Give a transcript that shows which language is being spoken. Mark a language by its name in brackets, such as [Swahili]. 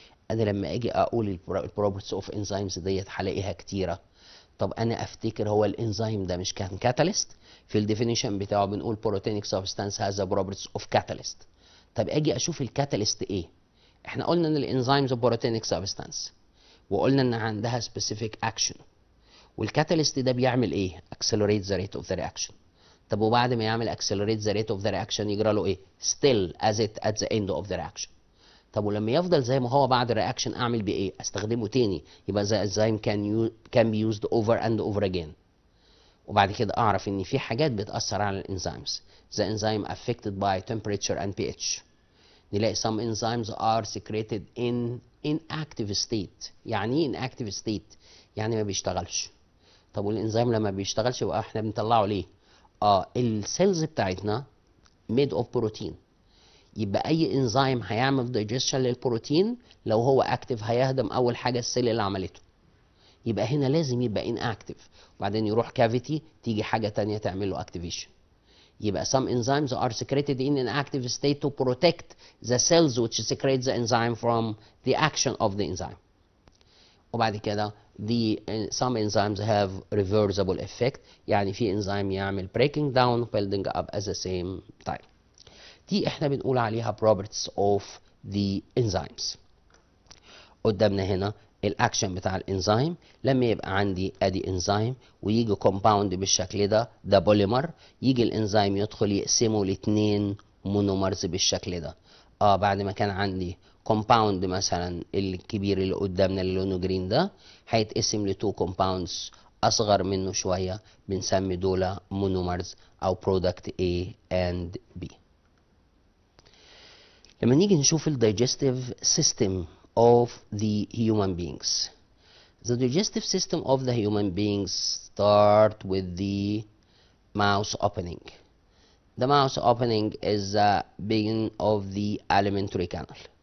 [Arabic] أنا لما أجي أقول البروبرتيز أوف enzymes ديت هلاقيها كتيرة. طب أنا أفتكر هو الإنزيم ده مش كان كاتاليست؟ في الديفينيشن بتاعه بنقول بروتينيك سبستانس [English] has a properties of catalyst. [Arabic] طب أجي أشوف الكاتاليست إيه؟ إحنا قلنا إن الإنزيمز بروتينيك سبستانس، وقلنا إن عندها [English] specific action. [Arabic] والكاتاليست ده بيعمل إيه؟ [English] accelerate the rate of the reaction. [Arabic] طب وبعد ما يعمل accelerate the rate of the reaction يجرى له إيه؟ [English] still as it at the end of the reaction. [Arabic] طب ولما يفضل زي ما هو بعد الرياكشن اعمل بيه ايه؟ استخدمه تاني، يبقى [English] the enzyme can be used over and over again. [Arabic] وبعد كده اعرف ان في حاجات بتاثر على الانزيمز. [English] the enzyme affected by temperature and pH. [Arabic] نلاقي [English] some enzymes are secreted in inactive state. [Arabic] يعني ايه inactive state؟ يعني ما بيشتغلش. طب والانزيم لما بيشتغلش يبقى احنا بنطلعه ليه؟ السيلز بتاعتنا [English] made of protein. [Arabic] يبقى اي انزيم هيعمل دايجيشن للبروتين لو هو اكتف هيهدم اول حاجه السيل اللي عملته. يبقى هنا لازم يبقى ان اكتف، وبعدين يروح كافيتي تيجي حاجه تانية تعمل له اكتيفيشن. [English] يبقى some enzymes are secreted in an active state to protect the cells which secrete the enzyme from the action of the enzyme. [Arabic] وبعد كده [English] some enzymes have reversible effect. [Arabic] يعني في انزيم يعمل [English] breaking down building up at the same time. [Arabic] دي احنا بنقول عليها [English] properties of the enzymes. [Arabic] قدامنا هنا الاكشن بتاع الانزيم. لما يبقى عندي ادي انزيم ويجي كومباوند بالشكل ده بوليمر، يجي الانزيم يدخل يقسمه لاتنين مونومرز بالشكل ده. بعد ما كان عندي كومباوند مثلا الكبير اللي قدامنا اللي لونه جرين ده هيتقسم لتو كومباوندز اصغر منه شويه، بنسمي دول مونومرز او برودكت A and B. لما نيجي نشوف ال [English] digestive system of the human beings. The digestive system of the human beings start with the mouth opening. The mouth opening is the beginning of the alimentary canal.